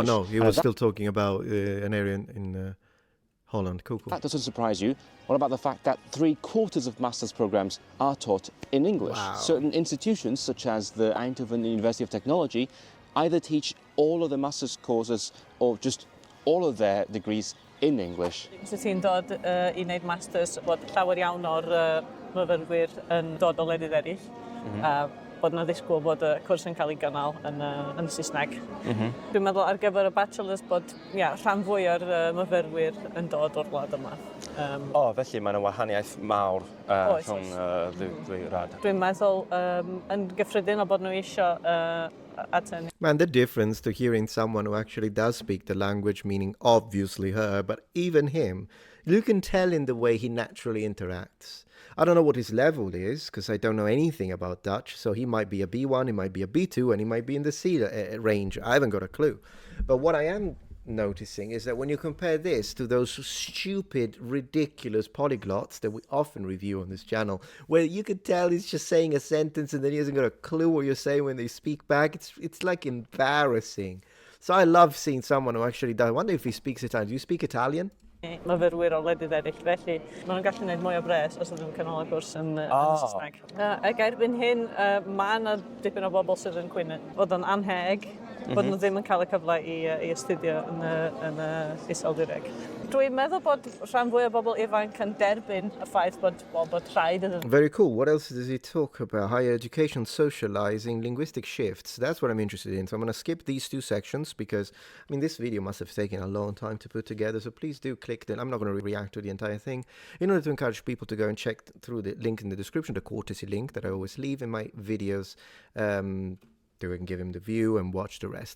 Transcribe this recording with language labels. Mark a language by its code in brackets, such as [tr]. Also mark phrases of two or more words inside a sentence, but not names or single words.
[en] Oh no, he was still talking about an area in Holland. Cool. That doesn't surprise you. What about the fact that 3/4 of master's programs are taught in English? Wow. Certain institutions, such as the Eindhoven University of Technology, either teach all of the master's courses or just all of their degrees in English. [cy] Os ti'n dod I wneud masters, bod llawer iawn o'r myfyrwyr yn dod o lefydd eraill. Bod yna ddisgwyl bod y cwrs yn cael ei gynnal yn Saesneg. Dwi'n meddwl ar gyfer y bachelors bod rhan fwy o'r myfyrwyr yn dod o'r wlad yma. Felly mae yna wahaniaeth mawr rhwng ddwy rad. Dwi'n meddwl yn gyffredin o bod nhw eisiau attend. [en] Man, the difference to hearing someone who actually does speak the language, meaning obviously her, but even him, you can tell in the way he naturally interacts. I don't know what his level is, because I don't know anything about Dutch, so he might be a B1, he might be a B2, and he might be in the C range. I haven't got a clue. But what I am noticing is that when you compare this to those stupid, ridiculous polyglots that we often review on this channel, where you could tell he's just saying a sentence and then he hasn't got a clue what you're saying when they speak back, it's like embarrassing. So I love seeing someone who actually does. I wonder if he speaks Italian. Do you speak Italian? [cy] Myfyrwyr o wledydd eraill, felly maen nhw'n gallu gwneud mwy o bres os ydyn nhw'n cynnal y gwrs yn Saesneg. Ac erbyn hyn, mae yna dipyn o bobl sydd yn cwyno fod yn anheg, bod nhw ddim yn cael y cyfle I astudio yn Iseldireg. Dwi'n meddwl bod rhan fwy o bobl ifanc yn derbyn y ffaith bod rhaid iddyn nhw. [en] Very cool. What else does he talk about? Higher education, socializing, linguistic shifts. That's what I'm interested in. So I'm going to skip these two sections because, I mean, this video must have taken a long time to put together. So please do click then. I'm not going to react to the entire thing. In order to encourage people to go and check through the link in the description, the courtesy link that I always leave in my videos, to give him the view and watch the rest.